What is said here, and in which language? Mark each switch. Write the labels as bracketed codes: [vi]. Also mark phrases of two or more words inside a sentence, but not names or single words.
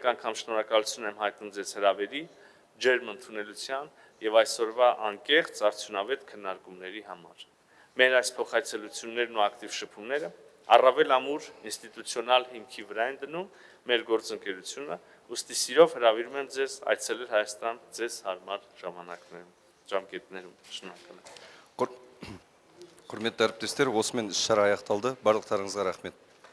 [hy] անգամ շնորհակալություն եմ հայտնում ձեզ հրավերի, ջերմ ընդունելության եւ այսօրվա անկեղծ արդյունավետ քննարկումների համար։ Մեր այս փոխայցելություններն ու ակտիվ շփումները առավել ամուր ինստիտուցիոնալ հիմքի վրա են դնում մեր գործընկերությունը, ուստի սիրով հրավիրում եմ ձեզ այցելել Հայաստան ձեզ հարմար ժամկետներում։ Շնորհակալ եմ։ [kk] Hürmetli әріптестер, осымен іс-шара аяқталды. Барлықтарыңызға рахмет.